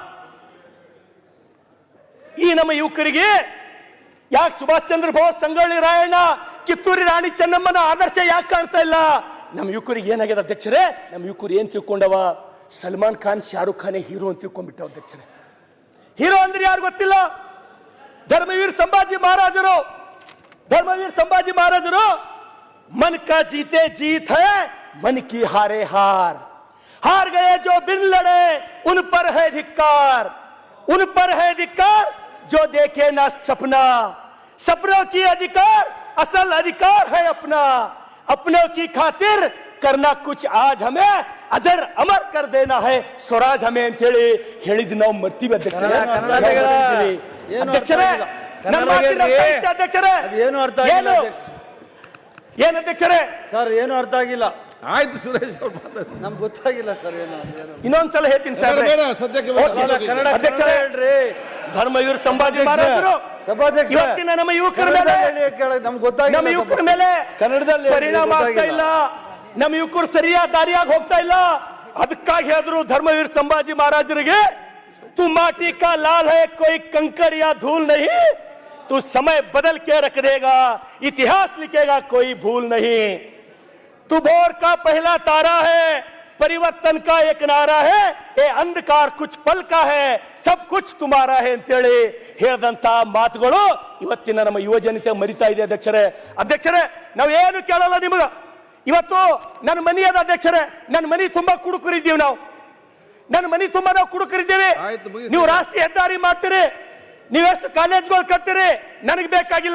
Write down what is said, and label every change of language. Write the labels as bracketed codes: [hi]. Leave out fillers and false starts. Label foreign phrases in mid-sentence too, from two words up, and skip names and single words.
[kn] ಈ ನಮ್ಮ ಯುವಕರಿಗೆ ಯಾಕೆ ಸುಭಾಷ್ ಚಂದ್ರ ಬೋಸ್, ಸಂಗೊಳ್ಳಿ ರಾಯಣ್ಣ, ಕಿತ್ತೂರಿ ರಾಣಿ ಚೆನ್ನಮ್ಮನ ಆದರ್ಶ ಯಾಕೆ ಕಾಣ್ತಾ ಇಲ್ಲ? ನಮ್ಮ ಯುವಕರಿಗೆ ಏನಾಗ್ಯದ ಅಧ್ಯಕ್ಷರೇ? ನಮ್ಮ ಯುವಕರು ಏನ್ ತಿಳ್ಕೊಂಡವ? ಸಲ್ಮಾನ್ ಖಾನ್, ಶಾರುಖ್ ಖಾನೇ ಹೀರೋ ಅಂತ ತಿಳ್ಕೊಂಡ್ಬಿಟ್ಟವ ಅಧ್ಯಕ್ಷರೇ. ಹೀರೋ ಅಂದ್ರೆ ಯಾರು ಗೊತ್ತಿಲ್ಲ. ಧರ್ಮವೀರ್ ಸಂಭಾಜಿ ಮಹಾರಾಜರು, [hi] मन का जीते जीत है, मन की हारे हार. हार गए जो बिन लड़े उन पर है धिक्कार, जो देखे ना सपना. सपनों की अधिकार, असल अधिकार है अपना. अपनों की खातिर करना कुछ आज हमें अजर अमर कर देना है स्वराज हमें [kn] ಅಂತ ಹೇಳಿದ್ ನಾವು ಮರ್ತೀವಿ ಅಧ್ಯಕ್ಷರೇ. ಏನು ಅಧ್ಯಕ್ಷರೇ? ಸರ್ ಏನು ಅರ್ಥ ಆಗಿಲ್ಲ. ಆಯ್ತು ಸುರೇಶ್ ಅವ್ರು ನಮ್ಗೆ ಗೊತ್ತಾಗಿಲ್ಲ ಸರ್. ಏನು ಇನ್ನೊಂದ್ಸಲ ಹೇಳ್ತೀನಿ ಸರ್. ಸದ್ಯಕ್ಕೆ ಹೇಳ್ರಿ. ಧರ್ಮವೀರ್ ಸಂಭಾಜಿ ಮಹಾರಾಜರು ಇವತ್ತಿನ ನಮ್ಮ ಯುವಕರ ಮೇಲೆ, ನಮ್ಗೆ ಗೊತ್ತಾಗಿಲ್ಲ, ನಮ್ಮ ಯುವಕರ ಮೇಲೆ ಕನ್ನಡದಲ್ಲಿ ಪರಿಣಾಮ ಆಗ್ತಾ ಇಲ್ಲ. ನಮ್ಮ ಯುವಕರು ಸರಿಯಾದ ದಾರಿಯಾಗಿ ಹೋಗ್ತಾ ಇಲ್ಲ. ಅದಕ್ಕಾಗಿ ಹೇಳಿದ್ರು ಧರ್ಮವೀರ್ ಸಂಭಾಜಿ ಮಹಾರಾಜರಿಗೆ, [hi] तू माटी का लाल है कोई कंकड़ या धूल नहीं, तू समय बदल के रख देगा इतिहास लिखेगा कोई भूल नहीं. तू भोर का पहला तारा है, परिवर्तन का एक नारा है, ये अंधकार कुछ पल का है, सब कुछ तुम्हारा है [kn] ಅಂತೇಳಿ ಹೇಳಿದಂತ ಮಾತುಗಳು ಇವತ್ತಿನ ನಮ್ಮ ಯುವ ಜನತೆ ಮರಿತಾ ಇದೆ ಅಧ್ಯಕ್ಷರೇ. ನಾವು ಏನು ಕೇಳಲ್ಲ ನಿಮಗ. ಇವತ್ತು ನನ್ನ ಮನೆ ಅದ ಅಧ್ಯಕ್ಷರೇ, ನನ್ನ ಮನೆ ತುಂಬಾ ಕುಡುಕರಿದ್ದೀವಿ ನಾವು. ನನ್ನ ಮನೆ ತುಂಬಾ ನಾವು ಕುಡುಕರಿದ್ದೀವಿ. ನೀವು ರಾಷ್ಟ್ರೀಯ ಹೆದ್ದಾರಿ ಮಾಡ್ತೀರಿ, ನೀವೆಷ್ಟು ಕಾಲೇಜ್ಗಳು ಕಟ್ತೀರಿ, ನನಗೆ ಬೇಕಾಗಿಲ್ಲ.